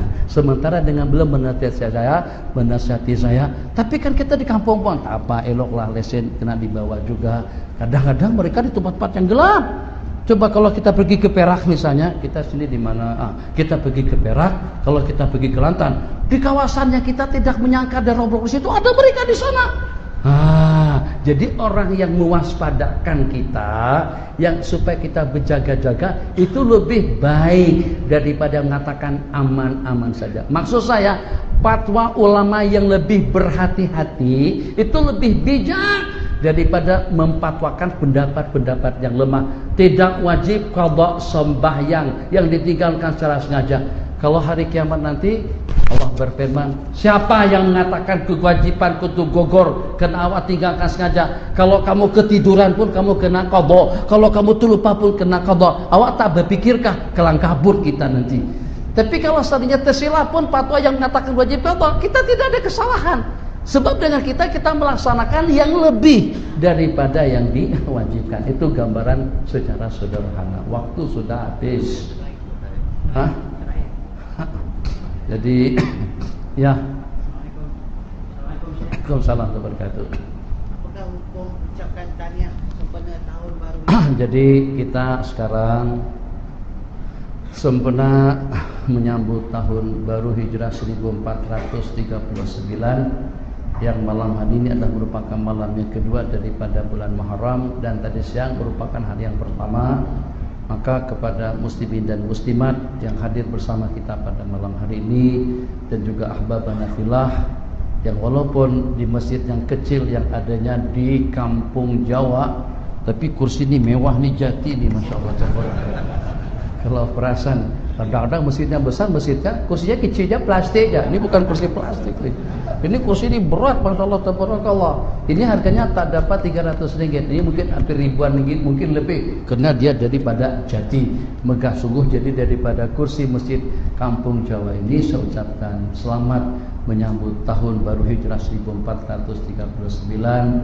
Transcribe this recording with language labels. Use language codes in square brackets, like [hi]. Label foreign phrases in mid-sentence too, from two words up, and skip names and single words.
[ms] Sementara dengan belum menasihati saya, tapi kan kita di kampung pun tak apa, eloklah lesen kena dibawa juga. Kadang-kadang mereka di tempat-tempat yang gelap. Coba kalau kita pergi ke Perak misalnya, kita sini di mana? Kita pergi ke Perak, kalau kita pergi ke Kelantan, di kawasannya kita tidak menyangka ada roblok di situ, ada mereka di sana. Jadi orang yang mewaspadakan kita, yang supaya kita berjaga-jaga, itu lebih baik daripada mengatakan aman-aman saja. Maksud saya, fatwa ulama yang lebih berhati-hati itu lebih bijak daripada memfatwakan pendapat-pendapat yang lemah. Tidak wajib qadha sembahyang yang ditinggalkan secara sengaja. Kalau hari kiamat nanti Allah berfirman, siapa yang mengatakan kewajiban kutu gogor kena awak tinggalkan sengaja? Kalau kamu ketiduran pun kamu kena qadha. Kalau kamu terlupa pun kena qadha. Awak tak berpikirkah kelang kabut kita nanti? Tapi kalau seandainya tersilap pun fatwa yang mengatakan wajib qadha, kita tidak ada kesalahan. Sebab dengan kita melaksanakan yang lebih daripada yang diwajibkan. Itu gambaran secara sederhana. Waktu sudah habis. Hah? Jadi ya. [ar] وعليكم السلام ورحمة الله وبركاته. [ms] Apakah hukum ucapkan tahniah sempena tahun baru? Jadi kita sekarang sempena menyambut tahun baru Hijrah 1439 yang malam hari ini adalah merupakan malam yang kedua daripada bulan Muharram dan tadi siang merupakan hari yang pertama. Maka kepada muslimin dan muslimat yang hadir bersama kita pada malam hari ini dan juga [ar] أحبابنا في الله [ms] yang walaupun di masjid yang kecil yang adanya di kampung Jawa, tapi kursi ini mewah nih, jati nih, [ar] ما شاء الله. [ms] Kalau perasan kadang-kadang masjidnya besar, masjidnya kursinya kecilnya plastik ya. Ini bukan kursi plastik nih. Ini kursi ini berat, [ar] ما شاء الله, [ms] tabarakallah. Ini harganya tak dapat 300 ringgit. Ini mungkin hampir ribuan ringgit, mungkin lebih. Karena dia daripada jati, megah sungguh. Jadi daripada kursi masjid kampung Jawa ini, saya ucapkan selamat menyambut tahun baru Hijrah 1439.